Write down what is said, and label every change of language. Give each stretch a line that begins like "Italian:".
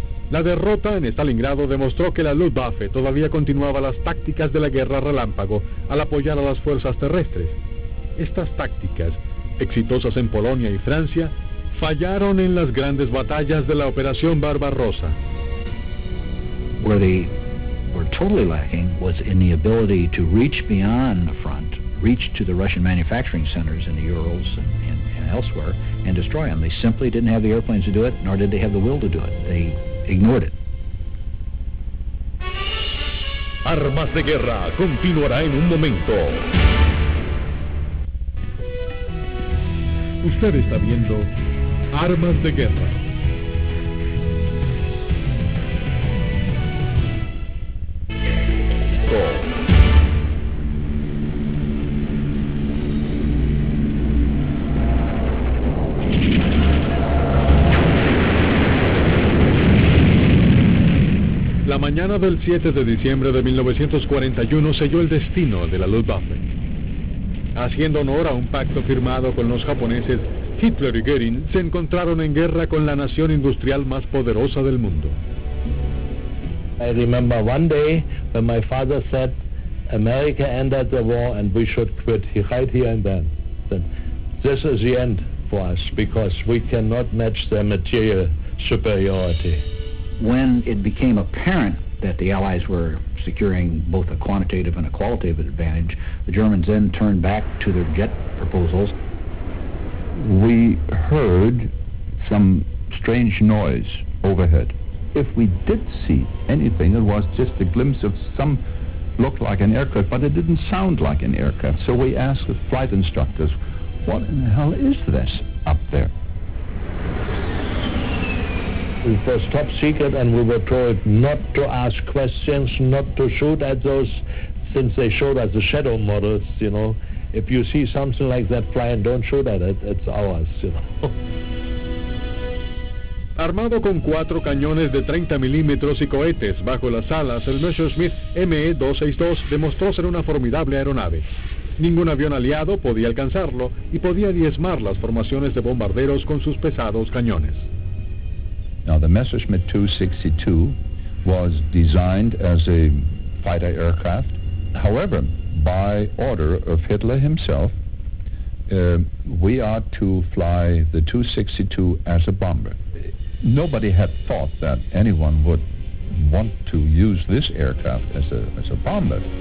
Spanish: La derrota en Stalingrado demostró que la Luftwaffe todavía continuaba las tácticas de la guerra relámpago al apoyar a las fuerzas terrestres. Estas tácticas, exitosas en Polonia y Francia, fallaron en las grandes batallas de la Operación Barbarossa.
English: Where they were totally lacking was in the ability to reach beyond the front, reach to the Russian manufacturing centers in the Urals and elsewhere, and destroy them. They simply didn't have the airplanes to do it, nor did they have the will to do it. They ignored it.
Spanish: Armas de Guerra continuará en un momento. Usted está viendo Armas de Guerra. La mañana mañana del 7 de diciembre de 1941 selló el destino de la Luftwaffe. Haciendo honor a un pacto firmado con los japoneses, Hitler y Göring se encontraron en guerra con la nación industrial más poderosa del mundo.
English: I remember one day when my father said, America ended the war and we should quit right here and then. This is the end for us because we cannot match their material superiority. When it became apparent that the Allies were securing both a quantitative and a qualitative advantage, the Germans then turned back to their jet proposals. We heard some strange noise overhead. If we did see anything, it was just a glimpse of some looked like an aircraft, but it didn't sound like an aircraft. So we asked the flight instructors, what in the hell is this up there? It was top secret, and we were told not to ask questions, not to shoot at those, since they showed us the shadow models, you know. If you see something like that flying, don't shoot at it, it's ours, you know.
Spanish: Armado con 4 cañones de 30 milímetros y cohetes bajo las alas, el Messerschmitt Me-262 demostró ser una formidable aeronave. Ningún avión aliado podía alcanzarlo y podía diezmar las formaciones de bombarderos con sus pesados cañones.
English: Now, the Messerschmitt 262 was designed as a fighter aircraft. However, by order of Hitler himself, we are to fly the 262 as a bomber. Nobody had thought that anyone would want to use this aircraft as a bomber.